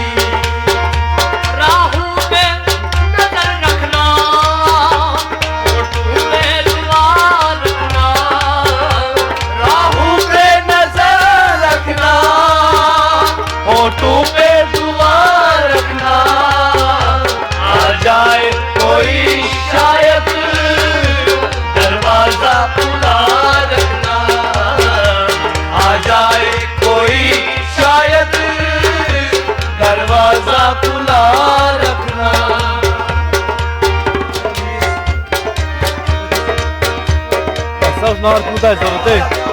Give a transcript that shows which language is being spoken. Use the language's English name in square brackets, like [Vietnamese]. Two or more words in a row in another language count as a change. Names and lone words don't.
[Urdu] ہونٹوں پہ دعا رکھنا آ جائے کوئی شاید دروازہ کھلا رکھنا آ جائے کوئی شاید دروازہ کھلا رکھنا [Portuguese] Estás na hora de mudar, já não tem?